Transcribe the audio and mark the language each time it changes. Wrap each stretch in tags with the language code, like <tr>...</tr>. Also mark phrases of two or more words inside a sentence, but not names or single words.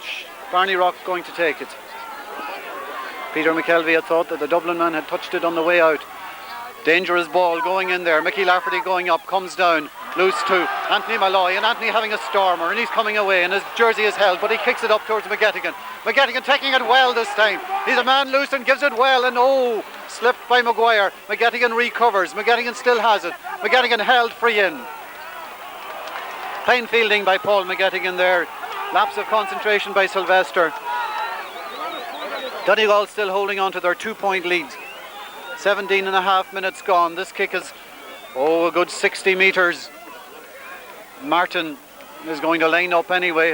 <en>Barney Rock going to take it. Peter McKelvey had thought that the Dublin man had touched it on the way out. Dangerous ball going in there. Mickey Lafferty going up, comes down, loose to Anthony Malloy, and Anthony having a stormer, and he's coming away, and his jersey is held, but he kicks it up towards McGettigan. McGettigan taking it well this time. He's a man loose and gives it well, and slipped by Maguire. McGettigan recovers. McGettigan still has it. McGettigan held free in. Fine fielding by Paul McGettigan there. Lapse of concentration by Sylvester. Donegal still holding on to their 2-point lead. 17 and a half minutes gone. This kick is a good 60 metres. Martin is going to line up anyway.</en>